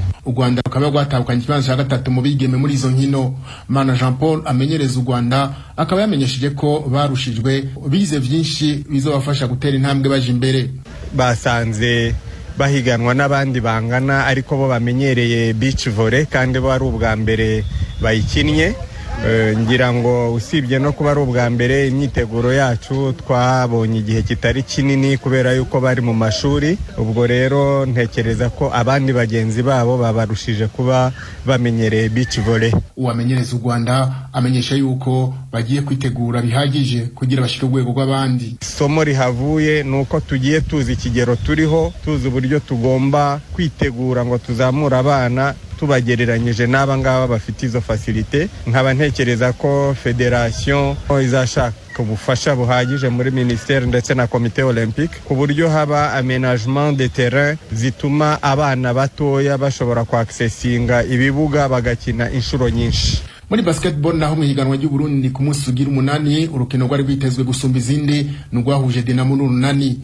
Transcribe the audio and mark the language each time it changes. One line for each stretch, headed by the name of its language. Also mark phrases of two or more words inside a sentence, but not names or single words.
Rundi: U Rwanda rukaba rwatahukanye ikibanza cya gatatu mu bigeme muri izo nkino. Mana Jean Paul amenyereza u Rwanda akaba yamenyesheje ko barushijwe bize byinshi bizobafasha gutera intambwe baje imbere. Basanze bahiganwa n'abandi bangana ariko bo bamenyereye
English: beach volley
Rundi: kandi bo ari ubwa mbere bayikinnye. Ngira ngo usibye no kuba ari ubwa mbere, imyiteguro yacu twabonye igihe kitari kinini kubera yuko bari mu mashuri. Ubwo rero ntekereza ko abandi bagenzi babo babarushije kuba bamenyereye
English: beach volley.
Rundi: Uwamenyereza u Rwanda amenyesha yuko bagiye kwitegura bihagije kugira bashike urwego rw'abandi. Somo rihavuye nuko tugiye tuzi ikigero turiho, tuzi uburyo tugomba kwitegura ngo tuzamure abana tubagereranyije n'aba ngaba bafite izo facilite. Nkaba ntekereza ko federation izashaka ubufasha buhagije muri ministère ndetse na komite olympique ku buryo haba
French: aménagement de terrain
Rundi: zituma abana batoya bashobora kwaccessinga ibibuga bagakina inshuro nyinshi. Muri basketball naho mu higanwa ry'u Burundi ku munsi ugira 8 urukino rwari rwitezwe gusumba izindi n'urwahuje Dinamo n'Urunani.